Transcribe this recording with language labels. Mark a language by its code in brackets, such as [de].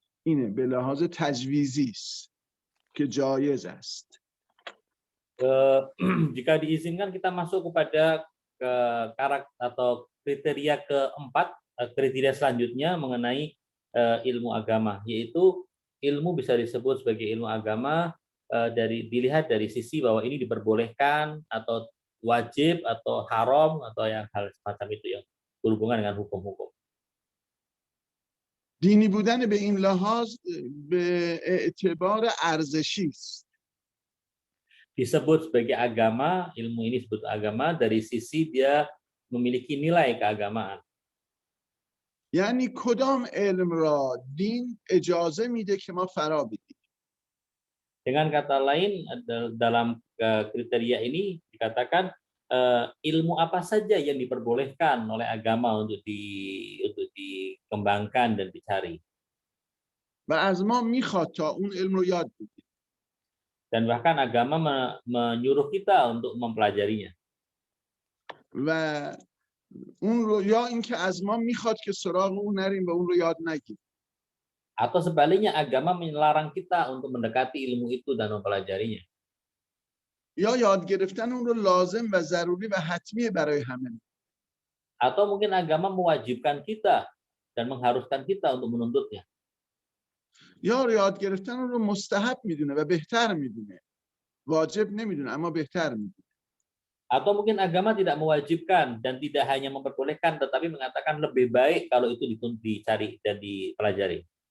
[fa] اینه به لحاظ تجویزی است که جایز است. [id] Jika diizinkan kita masuk kepada karakter atau kriteria keempat, kriteria selanjutnya mengenai ilmu agama, yaitu ilmu bisa disebut sebagai ilmu agama dilihat dari sisi bahwa ini diperbolehkan atau wajib atau haram atau yang hal semacam itu yang berhubungan dengan hukum-hukum. [fa] دینی بودن به این لحاظ به اعتبار ارزشی است. [id] Disebut sebagai agama, ilmu ini disebut agama dari sisi dia memiliki nilai keagamaan. [fa] یعنی کدام علم را دین اجازه میده که ما فرا بدیم. [id] Dengan kata lain, dalam kriteria ini dikatakan ilmu apa saja yang diperbolehkan oleh agama untuk dikembangkan dan dicari. [fa] و از ما میخواد تا اون علم رو یاد بگیریم. [id] Dan bahkan agama menyuruh kita untuk mempelajarinya. [fa] و اون رو یا اینکه از ما میخواد که سراغ اون نریم و اون رو یاد نگیریم. [id] Atau sebaliknya agama melarang kita untuk mendekati ilmu itu dan mempelajarinya. [fa] یا یاد گرفتن اون رو لازم و ضروری و حتمی برای همه. [id] Atau mungkin agama mewajibkan kita dan mengharuskan kita untuk menuntutnya. [fa] یا یاد گرفتن اون رو مستحب میدونه و بهتر میدونه. واجب نمیدونه اما بهتر میدونه. [id] Atau mungkin agama tidak mewajibkan dan tidak hanya memperbolehkan tetapi mengatakan lebih baik kalau itu dicari dan dipelajari.